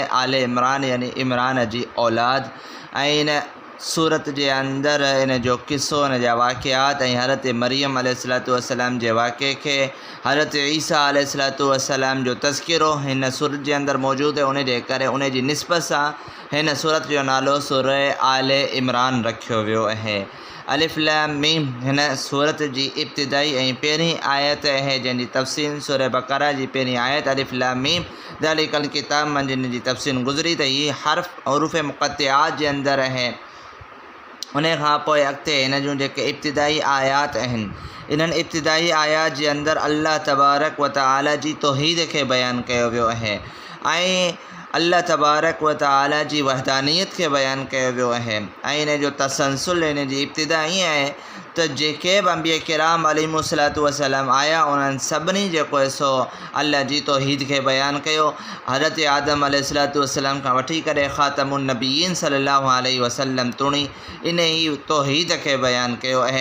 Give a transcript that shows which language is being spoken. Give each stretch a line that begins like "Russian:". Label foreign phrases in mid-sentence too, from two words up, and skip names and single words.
Sindhi: आले इमरान यानी इमरान जी औलाद। ऐं इन सूरत जे अंदरि इन जो क़िसो, इन जा वाक़ियात ऐं हज़रत मरियम
Arabic: عليه الصلاة والسلام
Sindhi: जे वाक़े खे, हज़रत ईसा
Arabic: عليه الصلاة والسلام
Sindhi: जो तज़किरो हिन सूरत जे अंदरि मौजूदु आहे। उन जे करे उन जी निस्बत सां हिन सूरत जो नालो सूरह आले इमरान रखियो वियो आहे।
Arabic: ألف لام ميم
Sindhi: हिन सूरत जी इब्तिदाई ऐं पहिरीं आयत आहे, जंहिंजी तफ़सील सूरह बक़रा जी पहिरीं आयत
Arabic: ألف لام ميم ذلك الكتاب
Sindhi: मंझि हिन जी तफ़सील गुज़री त हीअ हर्फ़ हुरूफ़ मुक़त्तिआत जे अंदरि आहे। उन खां पोइ अॻिते हिन जूं जेके इब्तिदाई आयात आहिनि, इन्हनि इब्तिदाई आयात जे अंदरि अल्लाह
Arabic: تبارك وتعالى
Sindhi: जी तौहीद खे बयानु कयो वियो आहे ऐं अल्लाह
Arabic: تبارك وتعالى
Sindhi: जी वहदानियत खे बयानु कयो वियो आहे। ऐं इन जो तसलसल इन जी इब्तिदा ईअं आहे त जेके बि अंबिया किराम
Arabic: عليهم الصلاة والسلام
Sindhi: आया उन्हनि सभिनी जेको सो अल्लाह जी तौहीद खे बयानु कयो। हज़रत आदम
Arabic: عليه الصلاة والسلام
Sindhi: खां वठी करे
Arabic: خاتم النبيين صلى الله عليه وسلم
Sindhi: तुणी इन ई तौहीद खे बयानु कयो आहे।